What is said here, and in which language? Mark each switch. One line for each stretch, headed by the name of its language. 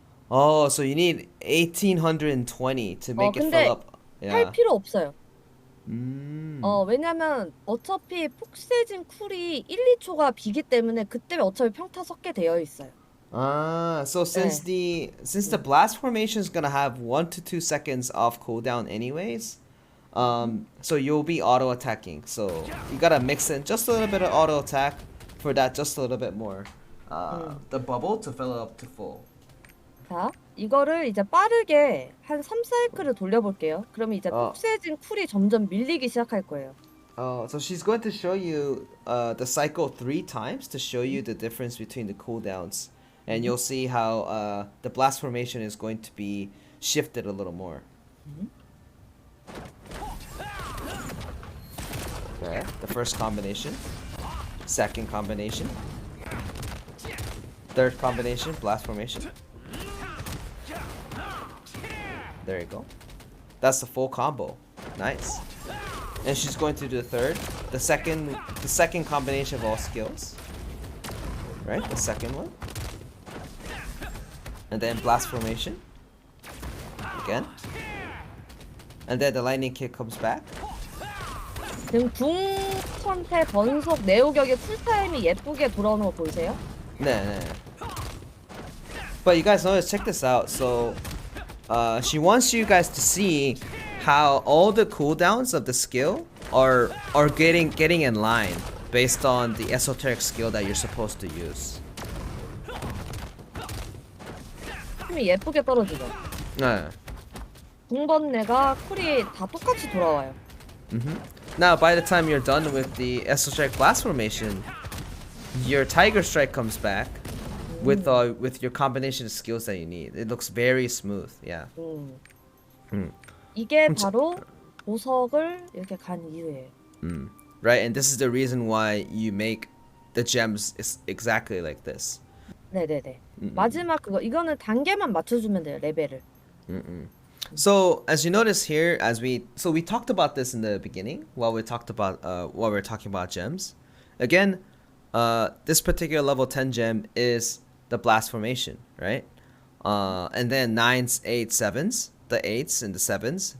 English: So you need 1820 to make it fill up.
Korean: 할 필요 없어요. 왜냐면 어차피 폭세진 쿨이 1, 2초가 비기 때문에 그때 어차피 평타 섞게 되어 있어요.
English: So since the blast formation is gonna have 1 to 2 seconds off cooldown anyways, so you'll be auto attacking. So you gotta mix in just a little bit of auto attack for that, just a little bit more, the bubble to fill up to full.
Korean: 자, 이거를 이제 빠르게 한 3사이클을 돌려볼게요. 그러면 이제 폭세진 쿨이 점점 밀리기 시작할 거예요.
English: So she's going to show you the cycle 3 times to show you the difference between the cooldowns. And you'll see how the blast formation is going to be shifted a little more. Okay, the first combination, second combination, third combination, blast formation. There you go. That's the full combo. Nice. And she's going to do the third, the second combination of all skills. Right, the second one. And then blast formation again, and then the lightning kick comes back.
Korean: 지금 궁천태 번속 네오격의 쿨타임이 예쁘게 돌아오는 거 보이세요? 네.
English: But you guys notice, check this out. So she wants you guys to see how all the cooldowns of the skill are getting in line based on the esoteric skill that you're supposed to use.
Korean: 힘이 예쁘게 떨어지죠. 네. 궁번뇌가 쿨이 다 똑같이 돌아와요.
English: Now, by the time you're done with the esoteric blast formation, your Tiger Strike comes back with your combination of skills that you need. It looks very smooth. Yeah.
Korean: 이게 바로 보석을 이렇게 간 이유예요.
English: Right, and this is the reason why you make the gems exactly like this.
Korean: 네네네. 마지막 그거 이거는 단계만 맞춰주면 돼요, 레벨을.
English: So as you notice here, we talked about this in the beginning while we talked about while we were talking about gems. Again, this particular level 10 gem is the blast formation, right? And then 9s, 8s, 7s, the 8s and the 7s.